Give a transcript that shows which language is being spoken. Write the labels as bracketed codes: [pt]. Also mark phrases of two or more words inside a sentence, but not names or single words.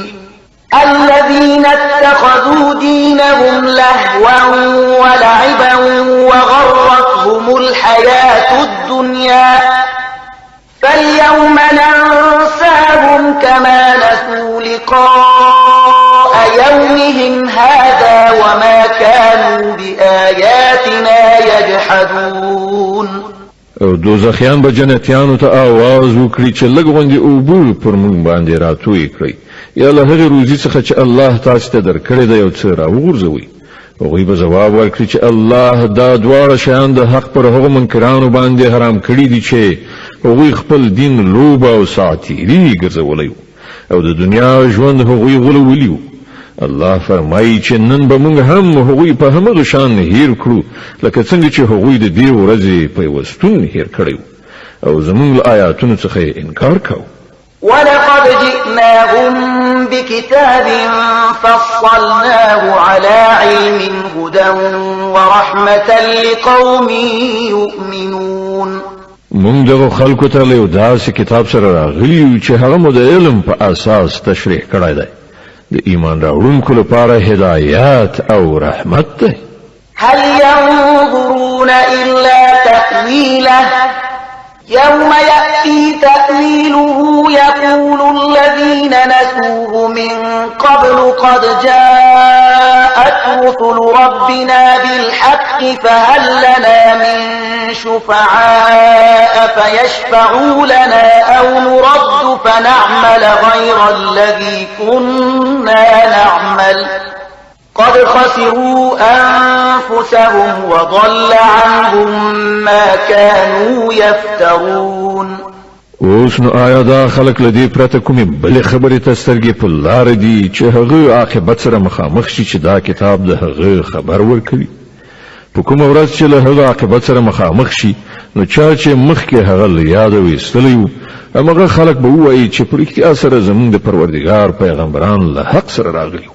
[ar] الذين اتخذوا دينهم لهوا ولعبا وغرتهم الحياة الدنيا فاليوم ننساهم كما نسوا لقاء يومهم هذا وما كانوا بآياتنا يجحدون. [ps] او دوزخیان به جنتیانو ته آواز وکړي چې لږ غوندې اوبه پر موږ باندې راتوی کړئ یا له هغې روزي څخه چې الله تاسو ته درکړې ده یو څه راوغورځوئ. هغوی به ځواب ورکړي چې الله دا دواړه شیان د حق پر هغو منکرانو باندې حرام کړي دي چې هغوی خپل دین لوبه او ساعتیري ګرځولی او د دنیا ژوند هغوی غولولی و. الله فرمایي چې نن به موږ هم هغوی په همغه شان هیر کړو لکه څنګه چې هغوی د دې ورځې پیوستون هیر کړی او زموږ له آیاتونو څخه انکار کوو. [ar] ولقد جئناهم بكتاب فصلناه على علم هدى ورحمة لقوم يؤمنون. [ps] مونږ دغه خلکو ته له داسې کتاب سره راغلی چې هغه مو د علم په اساس تشریح کړی دی د ایمان راوړونکو لپاره هدایت او رحمت دی. [ar] هل ينظرون إلا تأويله يوم يأتي يأتي تأويله يقول الذين نسوه من قبل قد جاءت رسل ربنا بالحق فهل لنا من شفعاء فيشفعوا لنا أو نرد فنعمل غير الذي كنا نعمل قد خسروا أنفسهم وضل عنهم ما كانوا يفترون. [ps] اوس نو آیا دا خلق لدی پرته کومې بلې خبرې ته سترګې په لار دي چې هغه عاقبت سره مخامخ شي چې دا کتاب د هغه خبر ورکوي؟ په کومه ورځ چې له هغه عاقبت سره مخامخ شي نو چا چې مخکې هغه له یاده ویستلی وو هماغه خلق به ووایي چې په رښتیا سره زموږ د پروردګار پیغمبران له حق سره راغلي.